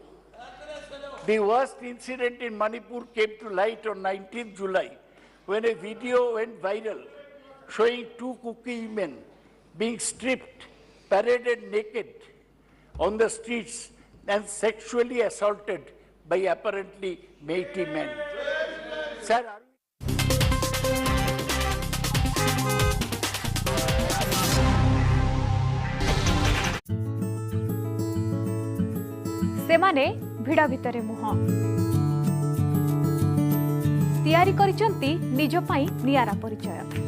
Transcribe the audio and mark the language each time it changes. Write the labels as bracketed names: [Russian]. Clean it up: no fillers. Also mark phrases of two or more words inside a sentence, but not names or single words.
[English] The worst incident in Manipur came to light on 19th July when a video went viral showing 2 Kuki women being stripped, paraded naked on the streets and sexually assaulted by apparently mighty men. Sir, are [Odia] ସେମାନେ ଭିଡ଼ ଭିତରେ ମୁହଁ ତିଆରି କରୁଛନ୍ତି ନିଜ ପାଇଁ ନିଆରା ପରିଚୟ